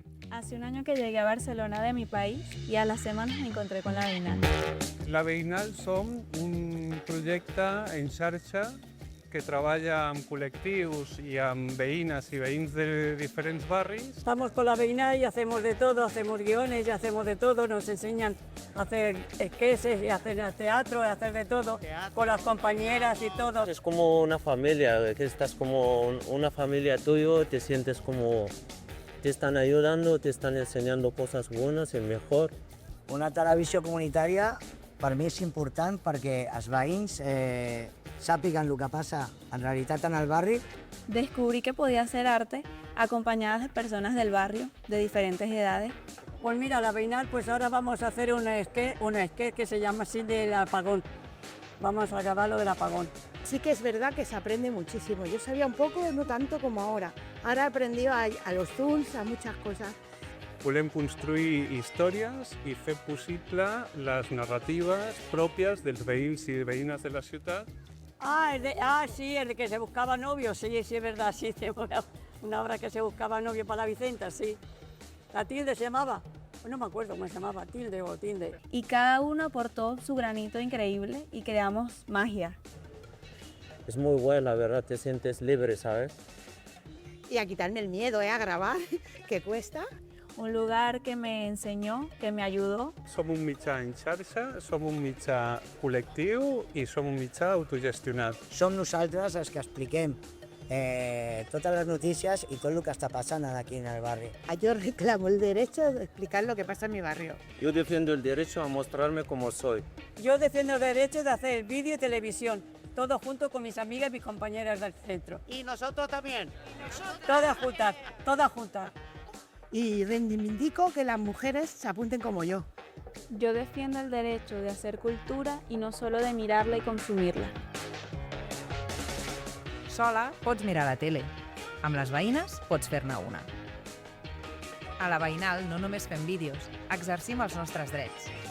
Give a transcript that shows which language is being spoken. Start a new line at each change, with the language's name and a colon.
Spanish: Hace un año que llegué a Barcelona de mi país y a las semanas me encontré con la Veïnal.
Catalan: La Veïnal som un projecte en xarxa que treballa amb col·lectius i amb veïnes i veïns de diferents barris.
Spanish: Estamos con la Veïnal y hacemos de todo, hacemos guiones y hacemos de todo, nos enseñan a hacer sketches y a hacer teatro, y a hacer de todo, con las compañeras y todo. Es como una familia, que estás como una familia tuya, te sientes como te están ayudando, te están enseñando cosas buenas y mejor.
Catalan: Una televisió comunitària per mi és important perquè els veïns sàpiguen el que passa en realitat en el barri.
Spanish: Descubrí que podía hacer arte acompañadas de personas del barrio de diferentes edades. Pues mira, la Veïnal, pues ahora vamos a hacer un sketch que se llama así del apagón. Vamos a grabar lo del apagón. Sí que es verdad que se aprende muchísimo. Yo sabía un poco, no tanto como ahora. Ahora he aprendido a los zooms, a muchas cosas.
Catalan: Volem construir històries i fer possible les narratives pròpies dels veïns i veïnes de la ciutat.
Spanish: Sí, el de que se buscaba novio, sí, es verdad, sí, una obra que se buscaba novio para la Vicenta, sí. La Tilde se llamaba, no me acuerdo cómo se llamaba, Tilde o Tilde. Y cada uno aportó su granito increíble y creamos magia. Es muy bueno, la verdad, te sientes libre, ¿sabes? Y a quitarme el miedo, a grabar, que cuesta. Un lugar que me enseñó, que me ayudó.
Catalan: Som un mitjà en xarxa, som un mitjà col·lectiu i som un mitjà autogestionat. Som nosaltres els que expliquem totes les notícies
Spanish: y todo lo que está pasando aquí en el barrio. Yo reclamo el derecho de explicar lo que pasa en mi barrio. Yo defiendo el derecho a mostrarme como soy. Yo defiendo el derecho de hacer vídeo y televisión, todo junto con mis amigas y mis compañeras del centro. Y nosotros también. Todas juntas, todas juntas. y reivindico que las mujeres se apunten como yo. Yo defiendo el derecho de hacer cultura i no solo de mirarla i consumirla.
Catalan: Sola pots mirar la tele. Amb les veïnes pots fer-ne una. A la Veïnal no només fem vídeos, exercim els nostres drets.